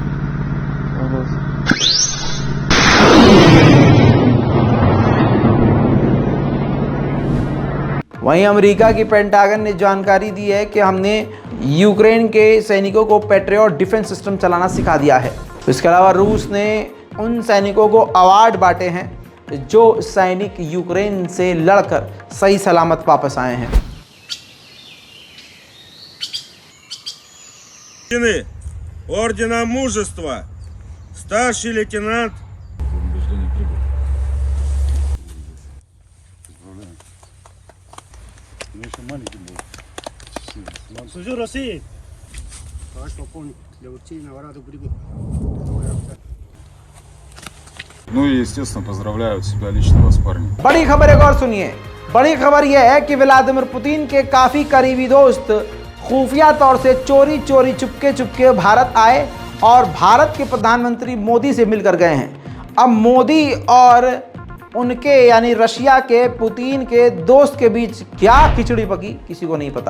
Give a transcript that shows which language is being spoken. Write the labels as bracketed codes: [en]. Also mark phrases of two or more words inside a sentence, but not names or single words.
[hi] वहीं अमेरिका की पेंटागन ने जानकारी दी है कि हमने यूक्रेन के सैनिकों को पैट्रियट [en] defense system [hi] चलाना सिखा दिया है। इसके अलावा रूस ने उन सैनिकों को अवार्ड बांटे हैं जो सैनिक यूक्रेन से लड़कर सही सलामत वापस आए हैं। [ru] Ордена Мужества, старший лейтенант. Служу России. Товарищ полковник для Лучейного рада прибыл. Ну и, естественно, поздравляю себя лично вас, парни. [hi] बड़ी खबर एक और सुनिए। बड़ी खबर यह है कि व्लादिमीर पुतिन के काफ़ी करीबी दोस्त खुफिया तौर से चोरी चोरी चुपके भारत आए और भारत के प्रधानमंत्री मोदी से मिलकर गए हैं। अब मोदी और उनके यानी रशिया के पुतिन के दोस्त के बीच क्या खिचड़ी पकी किसी को नहीं पता।